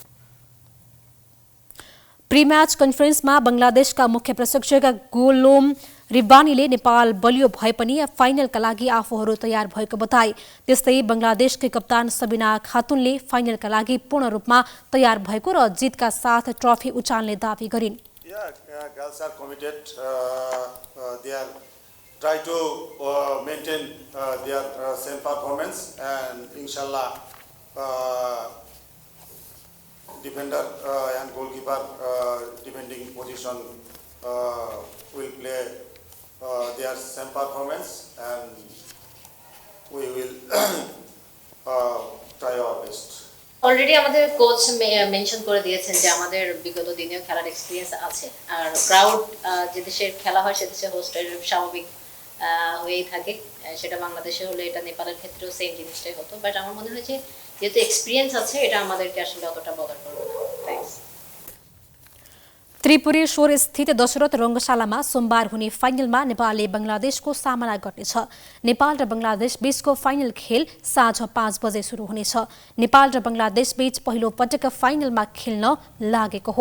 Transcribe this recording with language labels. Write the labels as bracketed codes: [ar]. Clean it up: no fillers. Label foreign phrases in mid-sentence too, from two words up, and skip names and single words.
[en] pre match conferenceमा [ne] बंगलादेशका मुख्य प्रशिक्षक गोलोम रिब्बानीले नेपाल बलियो भए पनि फाइनलका लागि आफूहरू तयार भएको बताए। त्यस्तै बंगलादेशकै कप्तान सबिना खातुनले फाइनलका लागि पूर्ण रूपमा तयार भएको र जितका साथ ट्रफी उचाल्ने दावी गरिन्। [en] Girls are committed. They are try to maintain their same performance, and inshallah defender and goalkeeper defending position will play their same performance, and we will try our best. [bn] অলরেডি আমাদের কোচ মেনশন করে দিয়েছেন যে আমাদের বিগত দিনেও খেলার এক্সপিরিয়েন্স আছে, আর ক্রাউড যে দেশের খেলা হয় সে দেশে হোস্টের স্বাভাবিক হয়েই থাকে। সেটা বাংলাদেশে হলে এটা নেপালের ক্ষেত্রেও সেম জিনিসটাই হতো, বাট আমার মনে হয় যে যেহেতু এক্সপিরিয়েন্স আছে এটা আমাদেরকে আসলে অতটা বদল করবে না। থ্যাঙ্কস। [ne] त्रिपुरेश्वर स्थित दशरथ रङ्गशालामा सोमबार हुने फाइनलमा नेपालले बंगलादेशको सामना गर्नेछ। नेपाल र बंगलादेश बीचको फाइनल खेल साँझ 5 बजे सुरु हुनेछ। नेपाल र बंगलादेश बीच पहिलो पटक फाइनलमा खेल्न लागेको हो।